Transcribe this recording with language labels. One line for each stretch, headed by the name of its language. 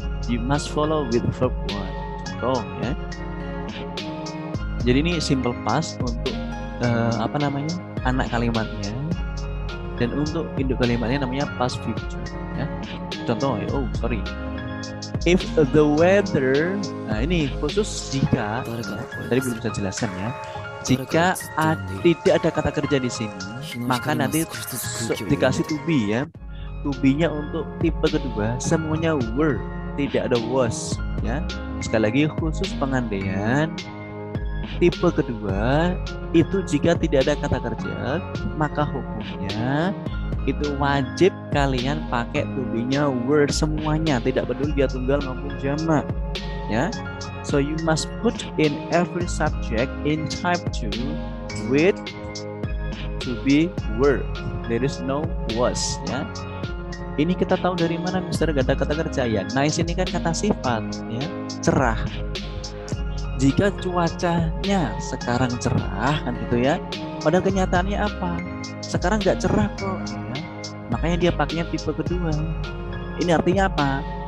English: You must follow with verb one.
Indonesian: Contoh ya. Jadi ini simple past untuk anak kalimatnya, dan untuk induk kalimatnya namanya past future ya. Contoh ya,
English: if the weather,
Indonesian: nah ini khusus jika tadi belum bisa jelaskan ya. Jika tidak ada kata kerja di sini, maka nanti dikasih to be ya. To be-nya untuk tipe kedua semuanya were, tidak ada was ya. Sekali lagi khusus pengandaian tipe kedua itu jika tidak ada kata kerja, maka hukumnya itu wajib kalian pakai to be-nya were semuanya, tidak peduli dia tunggal maupun jamak ya.
English: So you must put in every subject in type 2 with to be were. There is no was ya.
Indonesian: Ini kita tahu dari mana, Mister? Gak ada kata kerja ya. Nice ini kan kata sifat ya, cerah. Jika cuacanya sekarang cerah kan gitu ya, padahal kenyataannya apa? Sekarang nggak cerah kok ya. Makanya dia pakainya tipe kedua. Ini artinya apa?